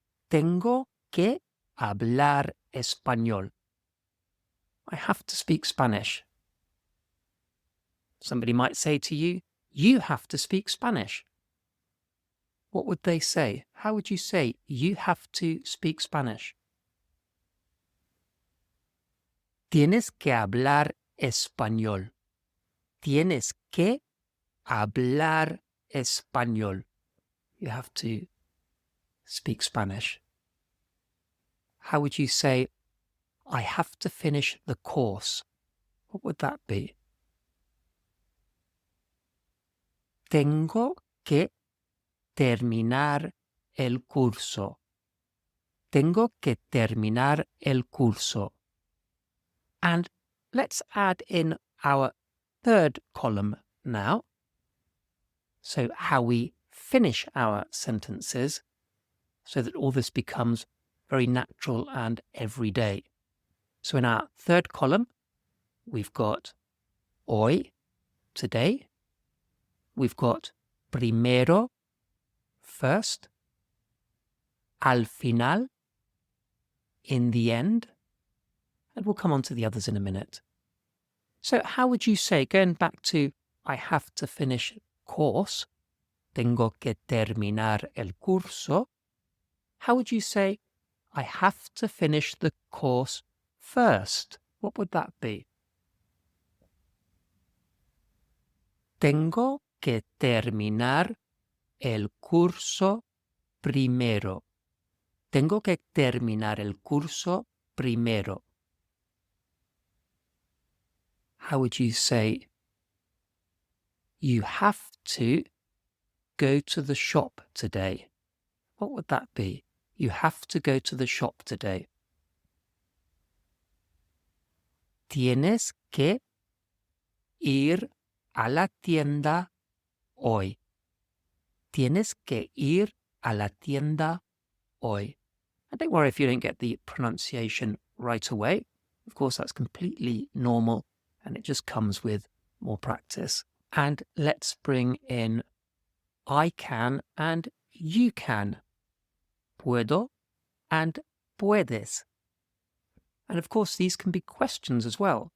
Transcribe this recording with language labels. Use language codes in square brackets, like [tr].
[es] Tengo que hablar español. [en] I have to speak Spanish. Somebody might say to you, you have to speak Spanish. What would they say? How would you say, you have to speak Spanish? [es] Tienes que hablar español. Tienes que hablar español. [en] You have to speak Spanish. How would you say, I have to finish the course? What would that be? [es] Tengo que terminar el curso. Tengo que terminar el curso. [en] And let's add in our third column now. So how we finish our sentences so that all this becomes very natural and everyday. So in our third column, we've got hoy, today. We've got primero, first. [es] Al final, [en] in the end. And we'll come on to the others in a minute. So how would you say, going back to I have to finish course, [es] tengo que terminar el curso, [en] how would you say, I have to finish the course first? What would that be? [es] Tengo que terminar el curso primero. Tengo que terminar el curso primero. [en] how would you say you have to go to the shop today? What would that be? You have to go to the shop today. [es] Tienes que ir a la tienda hoy. Tienes que ir a la tienda hoy. [en] And don't worry if you don't get the pronunciation right away. Of course, that's completely normal and it just comes with more practice. And let's bring in I can and you can. Puedo and puedes. And of course, these can be questions as well.